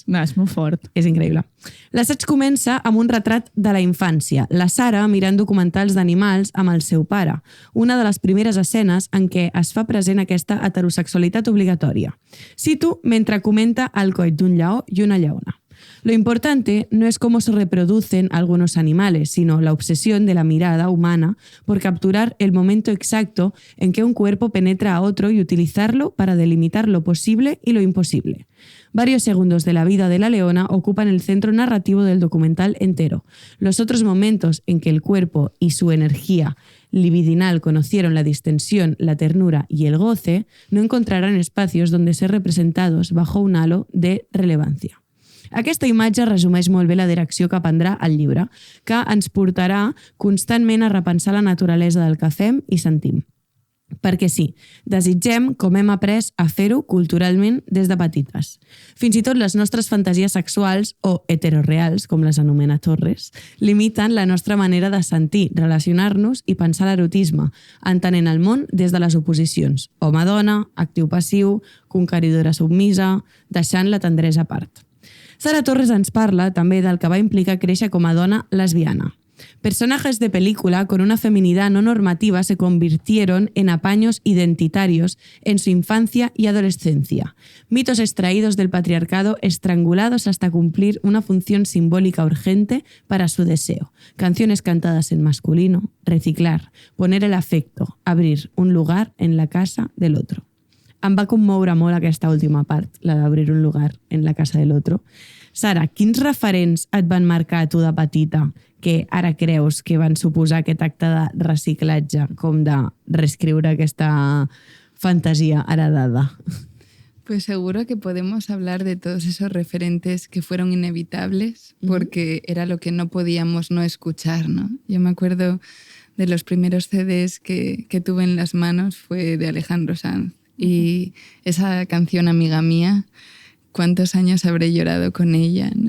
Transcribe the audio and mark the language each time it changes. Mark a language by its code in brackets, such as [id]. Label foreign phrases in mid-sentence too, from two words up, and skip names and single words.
[ca] No, és molt fort. És increïble. L'assaig comença amb un retrat de la infància. La Sara mirant documentals d'animals amb el seu pare. Una de les primeres escenes en què es fa present aquesta heterosexualitat obligatòria. Cito mentre comenta el coit d'un lleó i una lleona. [es] Lo importante no es cómo se reproducen algunos animales, sino la obsesión de la mirada humana por capturar el momento exacto en que un cuerpo penetra a otro y utilizarlo para delimitar lo posible y lo imposible. Varios segundos de la vida de la leona ocupan el centro narrativo del documental entero. Los otros momentos en que el cuerpo y su energía libidinal conocieron la distensión, la ternura y el goce no encontrarán espacios donde ser representados bajo un halo de relevancia. [ca] Aquesta imatge resumeix molt bé la direcció que prendrà el llibre, que ens portarà constantment a repensar la naturalesa del que fem i sentim. Perquè sí, desitgem com hem après a fer-ho culturalment des de petites. Fins i tot les nostres fantasies sexuals, o heteroreals, com les anomena Torres, limiten la nostra manera de sentir, relacionar-nos i pensar l'erotisme, entenent el món des de les oposicions, home-dona, actiu-passiu, conqueridora-submisa, deixant la tendresa a part. Sara Torres ens parla també del que va implicar créixer com a dona lesbiana. [es] Personajes de película con una feminidad no normativa se convirtieron en apaños identitarios en su infancia y adolescencia. Mitos extraídos del patriarcado estrangulados hasta cumplir una función simbólica urgente para su deseo. Canciones cantadas en masculino, reciclar, poner el afecto, abrir un lugar en la casa del otro. [ca] Em va commoure molt aquesta última part, la d'obrir [es] un lugar en la casa del otro. [ca] Sara, quins referents et van marcar a tu de petita que ara creus que van suposar aquest acte de reciclatge, com de reescriure aquesta fantasia heredada? [es] Pues seguro que podemos hablar de todos esos referentes que fueron inevitables porque era lo que no podíamos no escuchar, ¿no? Yo me acuerdo de los primeros CDs que tuve en las manos fue de Alejandro Sanz y esa canción Amiga Mía, cuántos años habré llorado con ella, ¿no?